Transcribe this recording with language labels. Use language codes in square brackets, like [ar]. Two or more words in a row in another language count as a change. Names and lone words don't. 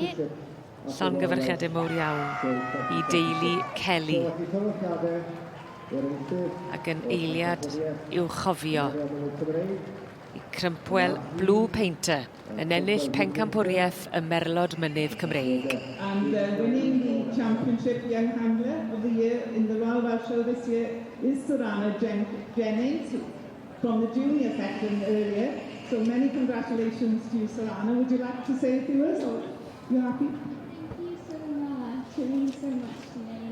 [cy] Llongyfarchiadau mawr iawn i deulu Kelly. Ac yn eiliad i'w chofio. I Crympwel Blue Painter yn ennill Pencampwriaeth y Merlod Mynydd Cymreig. [en] And winning the championship young handler of the year in the Royal Welsh Show this year is Sorana Jennings from the junior section earlier. So many congratulations to you, Sorana. Would you like to say a few words? Or you happy? Thank you so much. It means so much to me.